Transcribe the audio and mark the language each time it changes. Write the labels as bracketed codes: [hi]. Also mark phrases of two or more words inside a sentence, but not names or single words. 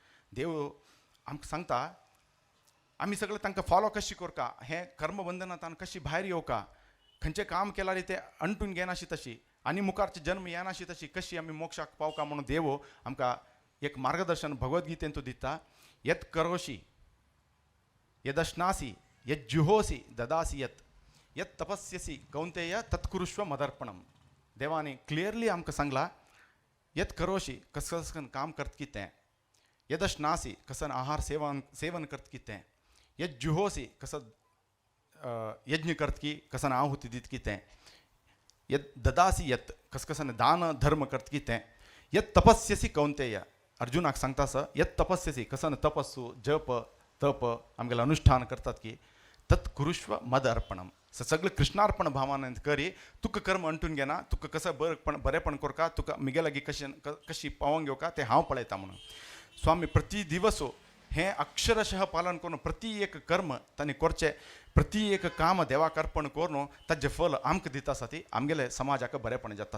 [kok] देव आमकां सांगता आमी सगळे तांकां फॉलो कशी करता, हे कर्मबंधनांतल्यान कशी भायर येवका, खंयचें काम केल्यार ते अंटून घेनाशी तशी आनी मुखारचे जन्म येनाशी तशी कशी आमी मोक्षाक पावका म्हणून देव आमकां एक मार्गदर्शन भगवद्गीतेंतून दिता. [sa] यत् करोषि यदश्नासि यज्जुहोसि ददासि यत् यत् तपस्यसि कौंतेय तत्कुरुष्व मदर्पणम. [kok] देवानी क्लियरली आमकां सांगला [sa] यत् करोषि [kok] कसं कसं काम करता की तें, यदश्नासि कसं आहार सेवन करता की तें, यज्जुहोसि कसं यज्ञ करता की कसं आहुती दित की तें, [sa] यत् ददासि यत् [kok] कसं कसं दान धर्म करता की तें, [sa] यत् तपस्यसि कौंतेय [kok] अर्जुनाक सांगता असं [sa] यत् तपस्यसि [kok] कसं तपस्सु जप तप आमगेलें अनुष्ठान करतात की [sa] तत्कुरुष्व मद अर्पणम. [kok] सगळं कृष्णार्पण भावान करी. तुका कर्म अंटून घेना, तुका कसं बरेपण करका, तुका मिगे लागीं कशी पावोंक घेवका ते हांव पळयता म्हणून. स्वामी प्रति दिवस हे अक्षरशः पालन करून प्रति एक कर्म तांणी करचें, प्रति एक काम देवाक अर्पण करून ताजें फल आमकां दिता आसा ती आमगेले समाजाक बरेपण जाता.